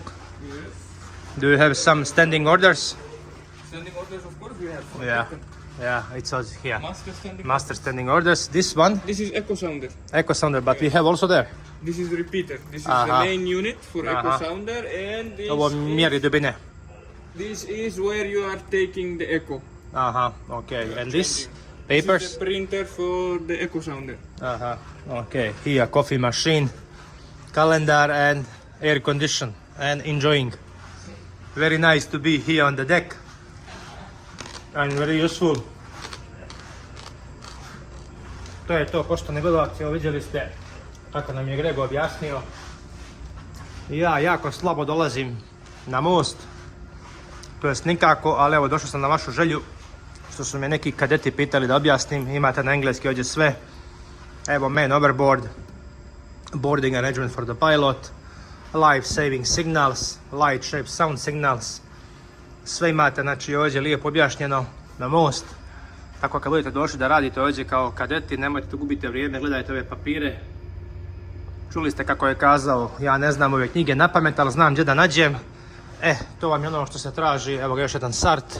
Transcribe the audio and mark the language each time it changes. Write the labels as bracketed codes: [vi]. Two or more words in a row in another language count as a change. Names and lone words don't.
[en] Yes. Do you have some standing orders? Standing orders, of course, we have. Yeah, it says here. Master standing. Master standing orders. This one, This is echo sounder. echo sounder, but we have also there. This is the repeater. This is the Aha. main unit for echo Aha. sounder, and [bs] Ovo mjeri dubine. [en] this is where you are taking the echo. Aha, okay. And this? This is Papers? the printer for the echo sounder. Aha, okay. Here, coffee machine, calendar and air condition and enjoying. Very nice to be here on the deck and very useful. [bs] To je to, poštovani gledalci, evo vidjeli ste kako nam je Grego objasnio. Ja jako slabo dolazim na most, to jest nikako, ali evo došao sam na vašu želju što su me neki kadeti pitali da objasnim. Imate na engleski ovdje sve. Evo [en] man overboard, boarding arrangement for the pilot, life saving signals, light shape sound signals. [bs] Sve imate, znači ovdje lijepo objašnjeno na most. Tako kad budete došli da radite ovdje kao kadeti, nemojte gubite vrijeme, gledajte ove papire. Čuli ste kako je kazao, ja ne znam ove knjige na pamet, ali znam gdje da nađem. To vam je ono što se traži, evo ga još jedan SART.